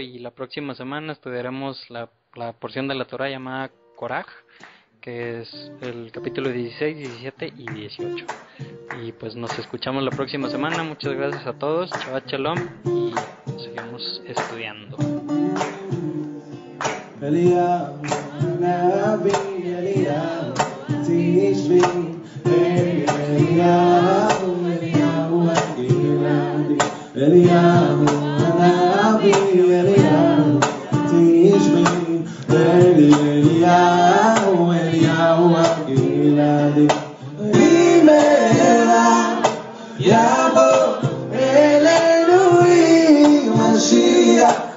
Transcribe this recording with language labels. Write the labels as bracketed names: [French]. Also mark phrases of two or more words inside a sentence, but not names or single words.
[Spanish] Y la próxima semana estudiaremos la porción de la Torah llamada Koraj, que es el capítulo 16, 17 y 18. Y pues nos escuchamos la próxima semana. Muchas gracias a todos. [Hebrew] שבת שלום. [Spanish] Y seguimos estudiando. [Hebrew] תשבי אליהו הגלעדי אליהו הנביא אליהו תשבי אליהו הגלעדי במהרה יבוא אלינו עם משיח